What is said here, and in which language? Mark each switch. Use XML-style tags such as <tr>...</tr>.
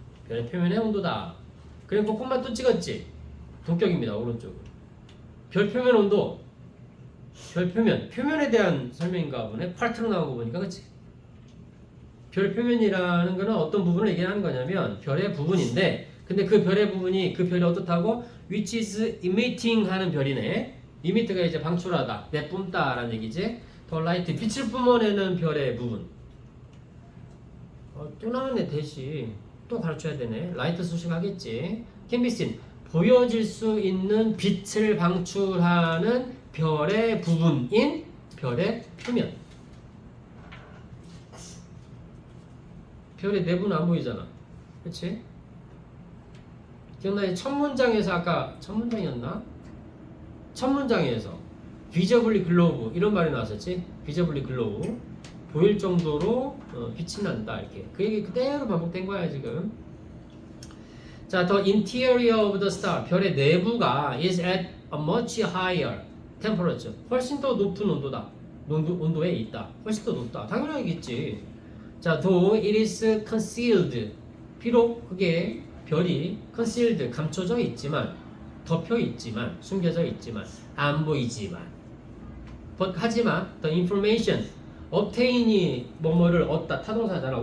<ko>별의 표면의 온도다. 그리고 콤마 또 찍었지. 동격입니다. 오른쪽으로 별 표면 온도 별 표면에 대한 설명인가 보네. 파트로 나온 거 보니까 그치? 별 표면이라는 거는 어떤 부분을 얘기하는 거냐면 별의 부분인데 근데 그 별의 부분이 그 별이 어떻다고?</ko> <en>which is emitting</en> <ko>하는 별이네. emit가 이제 방출하다, 내뿜다라는 얘기지. 더 라이트, 빛을 뿜어내는 별의 부분. 또 나왔네 대시. 또 가르쳐야 되네. 라이트 수식하겠지.</ko> <en>can be seen,</en> <ko>보여질 수 있는 빛을 방출하는 별의 부분인 별의 표면. 별의 내부는 안 보이잖아. 그치? 기억나요? 첫 문장에서 아까 첫 문장이었나? 첫 문장에서</ko> <en>visibly glow</en> <ko>이런 말이 나왔었지?</ko> <en>visibly glow</en> <ko>보일 정도로 빛이 난다 이렇게 그 얘기 그대로 반복된 거야 지금.</ko> <en>자, the interior of the star</en> <ko>별의 내부가</ko> <en>is at a much higher temperature</en> <ko>훨씬 더 높은 온도에 있다. 훨씬 더 높다. 당연하겠지. 자, though it is concealed 비록 그게 별이 concealed 감춰져 있지만 덮여 있지만 숨겨져 있지만 안 보이지만 but 하지만</ko> <en>the information</en> <ko>obtain이 뭐뭐를 얻다 타동사잖아.</ko>